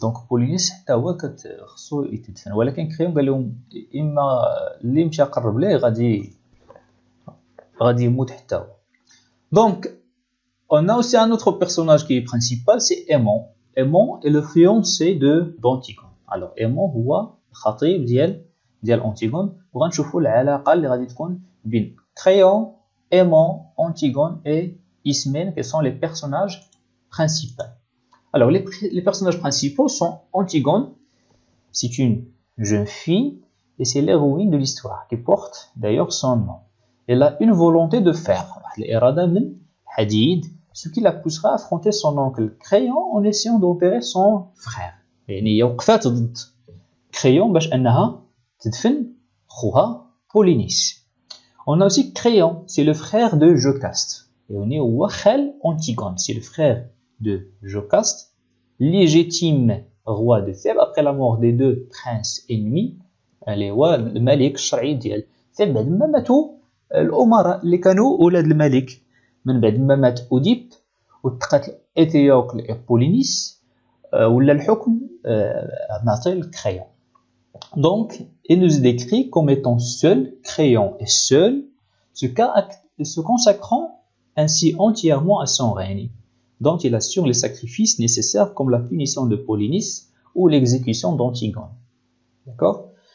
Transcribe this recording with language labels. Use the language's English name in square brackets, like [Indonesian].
[Arabic] دونك بولينيس حتى هو خصو يتدفن، ولكن كريون قال لهم اما اللي مشى قرب ليه غادي يموت حتى هو. [French] دونك on a aussi un autre personnage qui est principal, c'est Aimon. Aimon est le fiancé d'Antigone. Alors Aimon [Arabic] هو الخطيب ديال أنتيغون، وغنشوفوا العلاقة اللي غادي تكون بين [French] Créon, Aimon, Antigone et Ismène qui sont les personnages principaux. Alors les personnages principaux sont Antigone, c'est une jeune fille et c'est l'héroïne de l'histoire qui porte d'ailleurs son nom. Elle a une volonté de faire [Arabic] الإرادة من حديد, [French] ce qui la poussera à affronter son oncle Créon en essayant d'enterrer son frère. [Arabic] يعني هي وقفات ضد Créon باش انها تدفن خوها Polynice. [French] On a aussi Créon, c'est le frère de Jocaste. Et on est au خال Antigone, c'est le frère de Jocaste, légitime roi de Thèbes après la mort des deux princes ennemis, [Arabic] اللي هو الملك الشرعي ديال ثèbes. بعد ما ماتوا الأمراء اللي كانوا أولاد الملك، من بعد ما مات أوديب وتقاتل إثيوكل et Polynice ولا الحكم معطي لكريون. [French] Donc, il nous décrit comme étant seul, Créon est seul, se consacrant ainsi entièrement à son règne. dont il assure les sacrifices nécessaires comme la punition de Polynice ou l'exécution d'Antigone. D'accord?